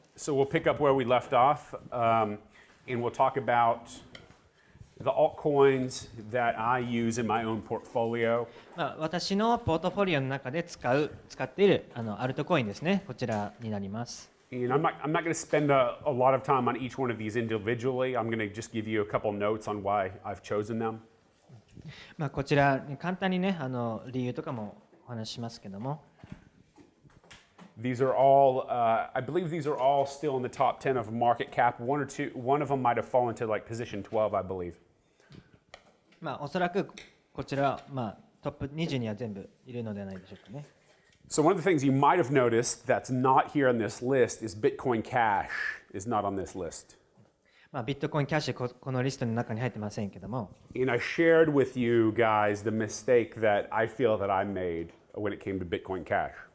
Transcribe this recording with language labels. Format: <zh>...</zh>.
<en>So we'll pick up where we left off, and we'll talk about the altcoins that I use in my own portfolio. う。</en> <ja>私のポートフォリオの中で使っているアルトコインですね。こちらになります。</ja> <en>And I'm not going to spend a lot of time on each one of these individually. I'm going to just give you a couple notes on why I've chosen them.</en> <ja>こちら簡単にね、理由とかもお話ししますけども。</ja> <en>These are all, I believe these are all still in the top 10 of market cap. One of them might have fallen to like position 12, I believe.</en> <ja>おそらくこちらは、トップ20には全部いるのではないでしょうかね。</ja> <en>So one of the things you might have noticed that's not here on this list is Bitcoin Cash is not on this list.</en> <ja>ビットコインキャッシュこのリストの中に入ってませんけども。</ja> <en>And I shared with you guys the mistake that I feel that I made when it came to Bitcoin Cash.</en>